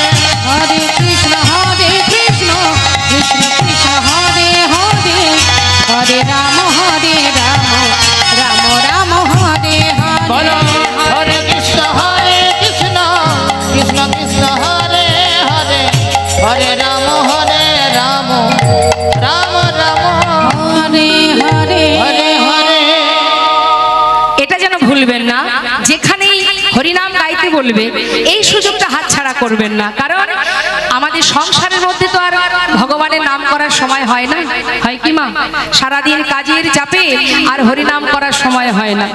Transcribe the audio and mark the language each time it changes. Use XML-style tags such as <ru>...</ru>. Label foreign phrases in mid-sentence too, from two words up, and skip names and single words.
<hi>हरे कृष्ण कृष्ण कृष्ण हरे हरे हरे राम राम हरे बोलो हरे हरे कृष्ण कृष्ण कृष्ण हरे हरे हरे राम राम राम हरे हरे हरे हरे।</hi> <bn>এটা যেন ভুলবেন না, যেখানেই হরিনাম গাইতে বলবে এই সুযোগটা হাতছাড়া করবেন না। কারণ আমাদের সংসারের মধ্যে তো আর ভগবানের নাম করার সময় হয় না, হয় কি মা? সারাদিন কাজের চাপে আর হরিনাম করার সময় হয় না।</bn>